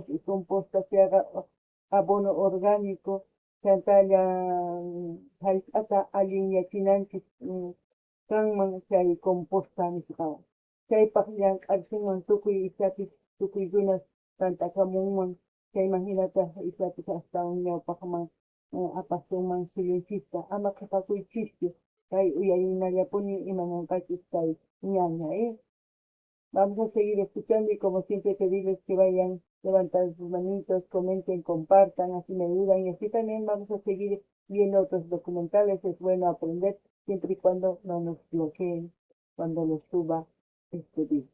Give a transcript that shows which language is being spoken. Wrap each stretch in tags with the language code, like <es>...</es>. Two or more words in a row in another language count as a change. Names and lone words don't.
<qu>y compostapiaqa</qu> <es>abono orgánico</es> <qu>chantalla hallp'ata aliñachinanchik kanman chay composta nisqawan chaypaq llank'arishinman tukuy ishapis tukuy runa tantakamunman chayman hinata ishapis astawan ñawpaqman apasunman suyunchista ama qhipakuychishchu kay uyarinallapuni imananqachus kay ñaña,</qu> <es>Vamos a seguir escuchando y como siempre pedirles que vayan levantando sus manitos, comenten, compartan, así me ayudan y así también vamos a seguir viendo otros documentales. Es bueno aprender siempre y cuando no nos bloqueen cuando los suba este video.</es>